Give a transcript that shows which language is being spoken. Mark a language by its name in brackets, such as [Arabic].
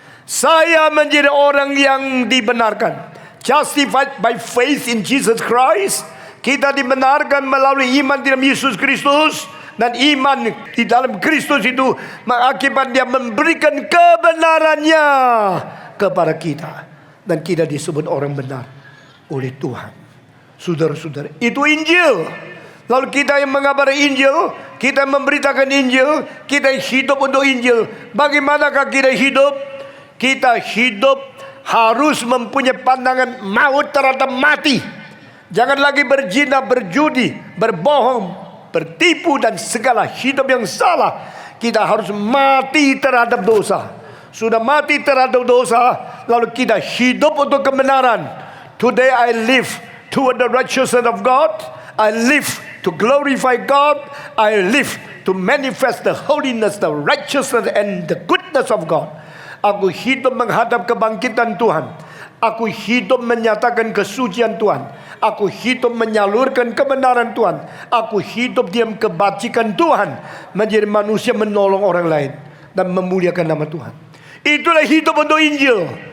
[Indonesian] Saya menjadi orang yang dibenarkan. [English] Justified by faith in Jesus Christ. [Indonesian] Kita dibenarkan melalui iman di dalam Yesus Kristus. Dan iman di dalam Kristus itu mengakibat dia memberikan kebenarannya kepada kita. Dan kita disebut orang benar oleh Tuhan. Saudara-saudara, itu Injil. Lalu kita yang mengabari Injil, kita memberitakan Injil, kita hidup untuk Injil. Bagaimanakah kita hidup? Kita hidup harus mempunyai pandangan maut terhadap mati. Jangan lagi berzina, berjudi, berbohong, bertipu dan segala hidup yang salah. Kita harus mati terhadap dosa. Sudah mati terhadap dosa, lalu kita hidup untuk kebenaran. [English] Today I live toward the righteousness of God. I live to glorify God. I live to manifest the holiness, the righteousness and the goodness of God. [Indonesian] Aku hidup menghadap kebangkitan Tuhan. Aku hidup menyatakan kesucian Tuhan. Aku hidup menyalurkan kebenaran Tuhan. Aku hidup diam kebajikan Tuhan. Menjadi manusia menolong orang lain dan memuliakan nama Tuhan. Itulah hidup untuk Injil.